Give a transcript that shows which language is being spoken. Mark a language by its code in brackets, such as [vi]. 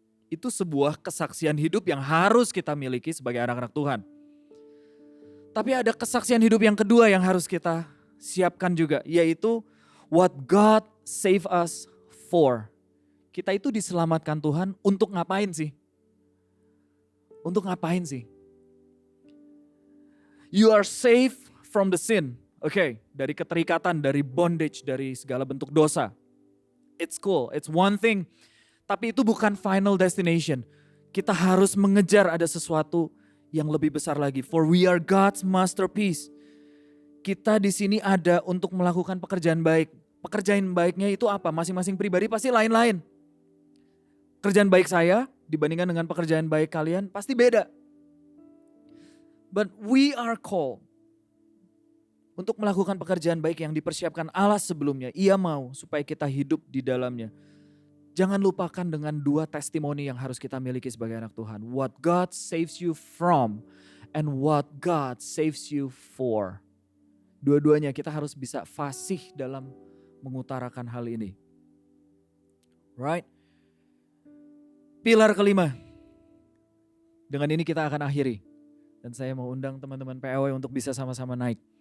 [id] Itu sebuah kesaksian hidup yang harus kita miliki sebagai anak-anak Tuhan. Tapi ada kesaksian hidup yang kedua yang harus kita siapkan juga, yaitu [en] what God save us for. [id] Kita itu diselamatkan Tuhan untuk ngapain sih? Untuk ngapain sih? [en] You are saved from the sin. [id] Oke, dari keterikatan, dari bondage, dari segala bentuk dosa. [en] It's cool, it's one thing. [id] Tapi itu bukan [en] final destination. [id] Kita harus mengejar ada sesuatu yang lebih besar lagi. [en] For we are God's masterpiece. [id] Kita di sini ada untuk melakukan pekerjaan baik. Pekerjaan baiknya itu apa? Masing-masing pribadi pasti lain-lain. Pekerjaan baik saya dibandingkan dengan pekerjaan baik kalian pasti beda. [en] But we are called [id] untuk melakukan pekerjaan baik yang dipersiapkan Allah sebelumnya. Ia mau supaya kita hidup di dalamnya. Jangan lupakan dengan dua testimoni yang harus kita miliki sebagai anak Tuhan. [en] What God saves you from and what God saves you for. [id] Dua-duanya kita harus bisa fasih dalam mengutarakan hal ini. Right? Pilar kelima. Dengan ini kita akan akhiri. Dan saya mau undang teman-teman PAW untuk bisa sama-sama naik.